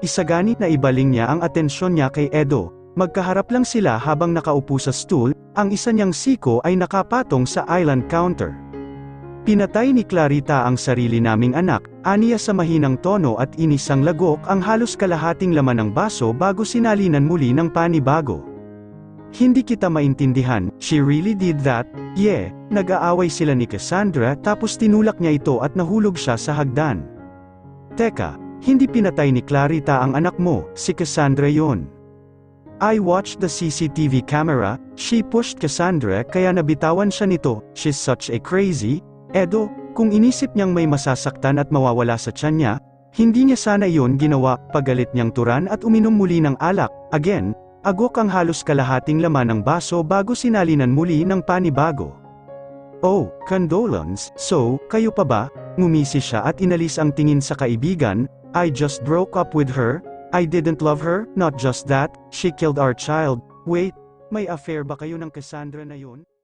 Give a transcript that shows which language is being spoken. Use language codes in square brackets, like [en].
[tl] Isagani na ibaling niya ang atensyon niya kay Edo. Magkaharap lang sila habang nakaupo sa stool. Ang isa niyang siko ay nakapatong sa island counter. Pinatay ni Clarita ang sarili naming anak, aniya sa mahinang tono at inisang lagok ang halos kalahating laman ng baso bago sinalinan muli ng panibago. Hindi kita maintindihan, [en] she really did that? [tl] Yeah, nag-aaway sila ni Cassandra tapos tinulak niya ito at nahulog siya sa hagdan. Teka, hindi pinatay ni Clarita ang anak mo, si Cassandra yon. [en] I watched the CCTV camera, she pushed Cassandra [tl] kaya nabitawan siya nito, [en] she's such a crazy. [tl] Edo, kung inisip niyang may masasaktan at mawawala sa tiyan niya, hindi niya sana iyon ginawa. Pagalit niyang turan at uminom muli ng alak. Again, agok ang halos kalahating laman ng baso bago sinalinan muli ng panibago. Oh, condolence, so, kayo pa ba? Ngumisi siya at inalis ang tingin sa kaibigan. [en] I just broke up with her. I didn't love her, not just that, she killed our child. Wait, [tl] may affair ba kayo ng Cassandra na yun?